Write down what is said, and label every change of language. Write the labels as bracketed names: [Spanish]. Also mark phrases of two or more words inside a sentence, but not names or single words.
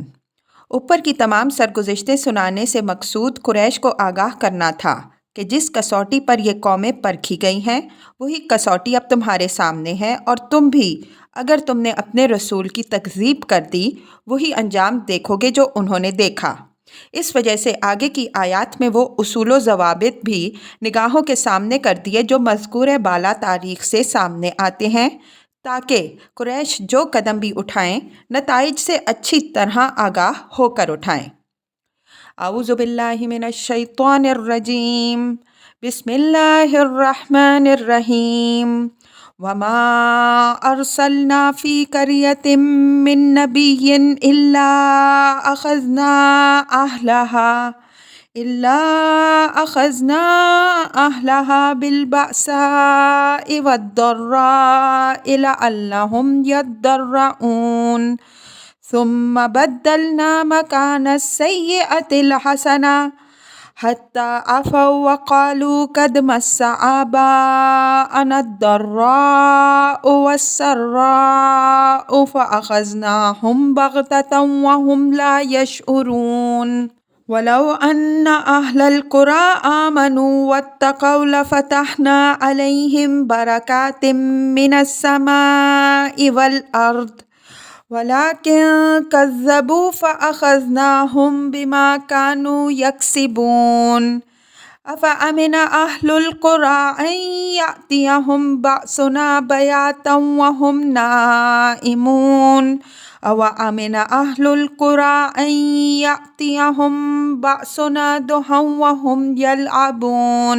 [Urdu] اوپر کی تمام سرگزشتیں سنانے سے مقصود قریش کو آگاہ کرنا تھا کہ جس کسوٹی پر یہ قومیں پرکھی گئی ہیں وہی کسوٹی اب تمہارے سامنے ہے، اور تم بھی اگر تم نے اپنے رسول کی تکذیب کر دی وہی انجام دیکھو گے جو انہوں نے دیکھا. اس وجہ سے آگے کی آیات میں وہ اصول و ضوابط بھی نگاہوں کے سامنے کر دیے جو مذکور بالا تاریخ سے سامنے آتے ہیں، تاکہ قریش جو قدم بھی اٹھائیں نتائج سے اچھی طرح آگاہ ہو کر اٹھائیں. [Arabic] أعوذ بالله من الشيطان الرجيم. بسم الله الرحمن الرحيم. وما أرسلنا في قرية من نبي إلا أخذنا بالبأساء والضراء لعلهم يضرعون. ثم بدلنا مكان السيئة الحسنة حتى عفوا وقالوا قد مس آباءنا الضراء والسراء فأخذناهم بغتة وهم لا يشعرون. ولو أن أهل القرى آمنوا واتقوا لفتحنا عليهم بركات من السماء والأرض ولكن كذبوا فأخذناهم بما كانوا يكسبون. أفأمن أهل القرى أن يأتيهم بأسنا بياتا وهم نائمون. أوأمن أهل القرى أن يأتيهم بأسنا ضحى وهم يلعبون.